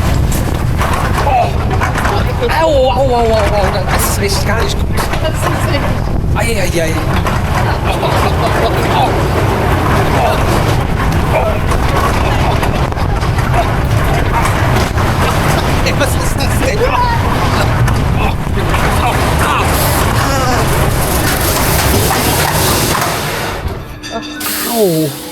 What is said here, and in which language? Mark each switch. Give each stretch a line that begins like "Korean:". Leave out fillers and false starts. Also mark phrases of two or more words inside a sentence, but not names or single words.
German: Oh. Au, au, au, au, au. Das ist richtig gar nicht gut. Das ist richtig. Ei, ei, ei. Ey, was ist das denn? Au.